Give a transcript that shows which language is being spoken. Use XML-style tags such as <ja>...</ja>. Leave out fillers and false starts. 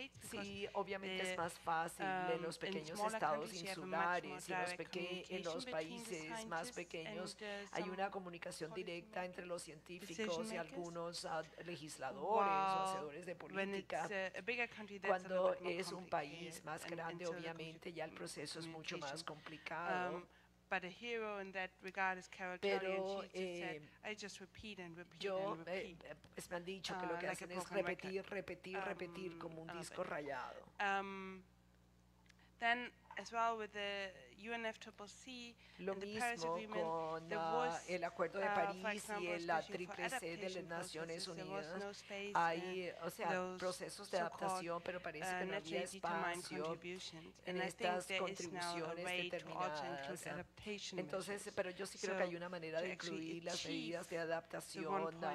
<es>Sí, obviamente es más fácil en los pequeños estados insulares y en los países más pequeños hay una comunicación directa entre los científicos y algunos legisladores o hacedores de política. Cuando es un país más grande, obviamente ya el proceso es mucho más complicado.</es> <en>But a hero in that regard is Carol Kelly, and she just said, I just repeat and repeat and repeat.</en> <es>Pues me han dicho que lo que hacen es repetir como un disco rayado.</es> <en>Then as well with the UNFCCC,</en> <es>lo mismo con el Acuerdo de París y la Triple C de las Naciones Unidas. Hay, o sea, procesos de adaptación, pero parece que no había espacio en estas contribuciones determinadas. Entonces, pero yo sí creo que hay una manera de incluir las medidas de adaptación.</es>